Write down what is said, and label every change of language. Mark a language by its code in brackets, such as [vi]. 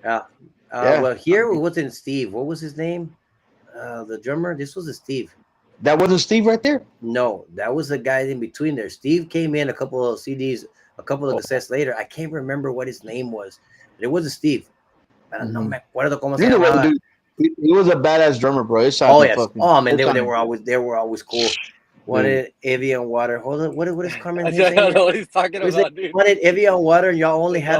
[en] Yeah. Well, here it wasn't Steve. What was his name? The drummer. This was a Steve. That wasn't Steve right there. No, that was the guy in between there. Steve came in a couple of CDs, a couple of cassettes later. I can't remember what his name was, but it wasn't Steve. [es] No me acuerdo cómo se llamaba. [en] He was a badass drummer, bro. Yes. Oh man, they were always cool. Wanted Evian water. Hold on. What is Carmen? I don't know what he's talking about, dude. Wanted Evian water, and y'all only had